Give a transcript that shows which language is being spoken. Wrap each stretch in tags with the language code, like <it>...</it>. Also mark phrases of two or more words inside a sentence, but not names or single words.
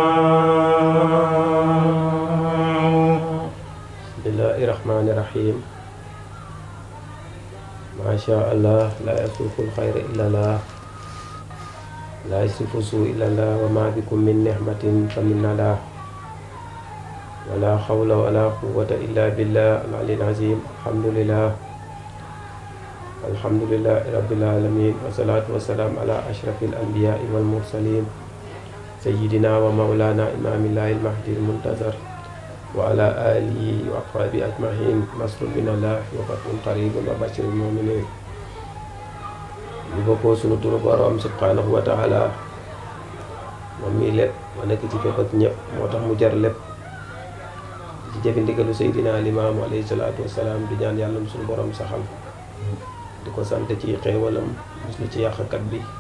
<ar>بسم الله الرحمن الرحيم ما شاء الله لا يسوق الخير إلا الله لا يصرف السوء إلا الله وما بكم من نعمة فمن الله ولا حول ولا قوة إلا بالله العلي العظيم الحمد لله رب العالمين والصلاة والسلام على أشرف الأنبياء والمرسلين سيدنا ومولانا إمام الله المهدي المنتظر وعلى آله وأصحابه أجمعين نصر من الله وفتح قريب وبشر المؤمنين</ar> <wo>ñu bokkoo sunu turu borom</wo> <ar>سبحانه وتعالى</ar> <wo>moom mii lépp ma nekk ci fépp ak ñëpp moo tax mu jar lépp ci jëfe ndigalu Seydina Limaamu</wo> <ar>عليه الصلاة والسلام</ar> <wo>di ñaan yàlla suñu borom saxal di ko sant ci xéewalam muslu ci yàqkat bi di</wo>